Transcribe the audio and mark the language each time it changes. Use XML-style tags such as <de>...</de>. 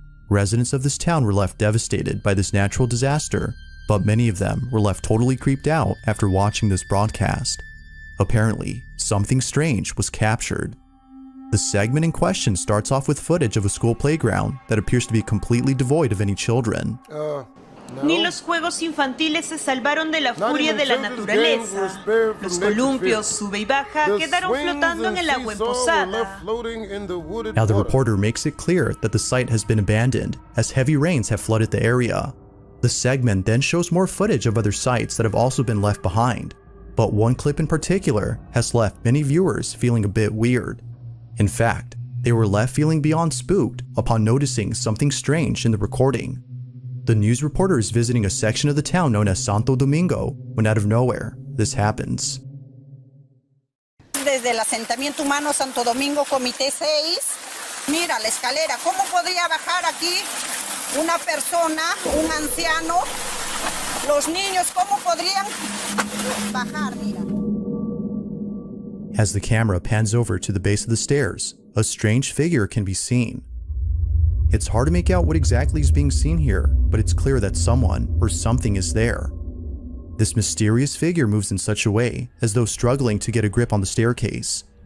<en>Residents of this town were left devastated by this natural disaster, but many of them were left totally creeped out after watching this broadcast. Apparently, something strange was captured. The segment in question starts off with footage of a school playground that appears to be completely devoid of any children.</en> <es>Ni los juegos infantiles se salvaron de la furia de la naturaleza. Los columpios, sube y baja, quedaron flotando en el agua emposada.</es> <en>Now the reporter makes it clear that the site has been abandoned as heavy rains have flooded the area. The segment then shows more footage of other sites that have also been left behind, but one clip in particular has left many viewers feeling a bit weird. In fact, they were left feeling beyond spooked upon noticing something strange in the recording. The news reporter is visiting a section of the town known as Santo Domingo when out of nowhere, this happens.</en> <es>Desde el asentamiento humano Santo Domingo, Comité 6, mira la escalera, ¿cómo podría bajar aquí una persona, un anciano? Los niños, ¿cómo podrían bajar? Mira.</es> <en>As the camera pans over to the base of the stairs, a strange figure can be seen. It's hard to make out what exactly is being seen here, but it's clear that someone or something is there. This mysterious figure moves in such a way as though struggling to get a grip on the staircase.</en>